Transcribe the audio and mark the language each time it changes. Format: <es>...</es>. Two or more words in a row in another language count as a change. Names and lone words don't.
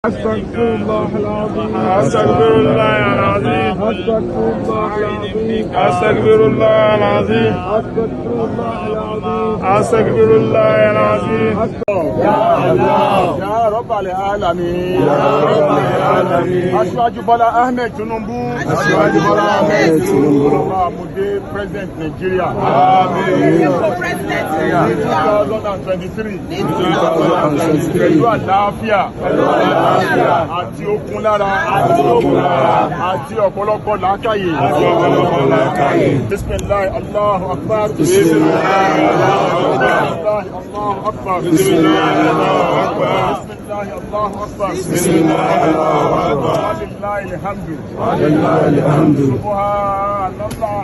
<ar>أستغفر الله العظيم أستغفر الله العظيم أستغفر الله العظيم أستغفر الله العظيم يا رب العالمين</ar> <yo>Aṣíwájú Bọ́lá Ahmed Tinubu. Aṣíwájú Bọ́lá Ahmed Tinubu. Àmúdé President Nigeria. President 2023. Pẹ̀lú àlàáfíà. Àti okun lára. Àti ọ̀pọ̀lọpọ̀ làákàyè.</yo> <ar>بسم الله، الله أكبر. بسم الله، الله أكبر. الله أكبر. بسم الله، الله أكبر. بسم الله، الله أكبر. بسم الله، الله أكبر. ولله الحمد. ولله الحمد. Subhanallah.</ar>